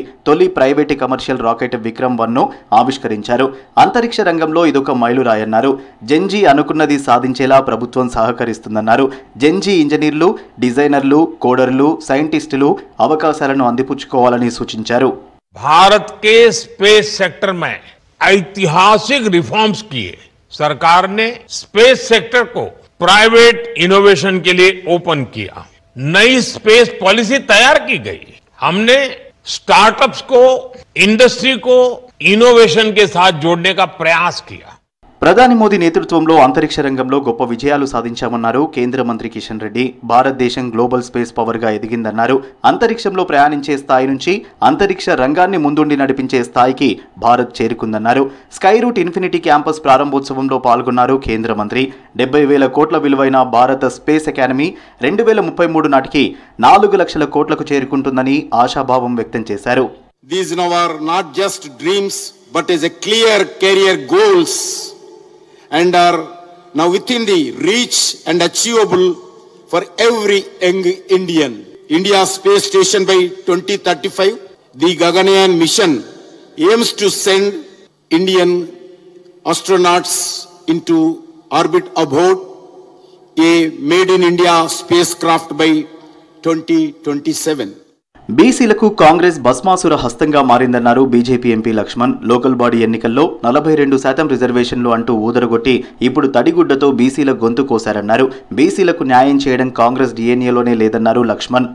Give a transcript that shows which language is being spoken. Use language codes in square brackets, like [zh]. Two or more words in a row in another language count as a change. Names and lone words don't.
[te] తొలి [en] private commercial rocket [te] విక్రమ్-1 ను ఆవిష్కరించారు. అంతరిక్ష రంగంలో ఇదొక మైలురాయన్నారు. జెన్జీ అనుకున్నది సాధించేలా ప్రభుత్వం సహకరిస్తుందన్నారు. జెన్జీ ఇంజనీర్లు, డిజైనర్లు, కోడర్లు, సైంటిస్టులు అవకాశాలను అందిపుచ్చుకోవాలని సూచించారు. [hi] भारत के [en] space sector [hi] में ऐतिहासिक रिफॉर्म्स किए. सरकार ने [en] space sector [hi] को [en] private innovation [hi] के लिए ओपन किया. नई [en] space policy [hi] तैयार की गई. हमने स्टार्टअप्स को, इंडस्ट्री को इनोवेशन के साथ जोड़ने का प्रयास किया. [te] ప్రధాని మోదీ నేతృత్వంలో అంతరిక్ష రంగంలో గొప్ప విజయాలు సాధించామన్నారు కేంద్ర మంత్రి కిషన్ రెడ్డి. భారతదేశం [en] global space power [te] గా ఎదిగిందన్నారు. అంతరిక్షంలో ప్రయాణించే స్థాయి నుంచి అంతరిక్ష రంగాన్ని ముందుండి నడిపించే స్థాయికి భారత్ చేరుకుందన్నారు. స్కైరూట్ ఇన్ఫినిటీ క్యాంపస్ ప్రారంభోత్సవంలో పాల్గొన్నారు కేంద్ర మంత్రి. 70,000 కోట్ల విలువైన భారత [en] space academy [te] 2033 నాటికి 4 లక్షల కోట్లకు చేరుకుంటుందని ఆశాభావం వ్యక్తం చేశారు. [en] These now are not just dreams but is a clear career goals and are now within the reach and achievable for every young Indian. India's space station by 2035, the Gaganyaan mission aims to send Indian astronauts into orbit aboard a made in India spacecraft by 2027. [te] బీసీలకు కాంగ్రెస్ భస్మాసుర హస్తంగా మారిందన్నారు బీజేపీ ఎంపీ లక్ష్మణ్. [en] local body [te] ఎన్నికల్లో 42% రిజర్వేషన్లు అంటూ ఊదరగొట్టి ఇప్పుడు తడిగుడ్డతో బీసీల గొంతు కోశారన్నారు. బీసీలకు న్యాయం చేయడం కాంగ్రెస్ డిఎన్ఏలోనే లేదన్నారు లక్ష్మణ్.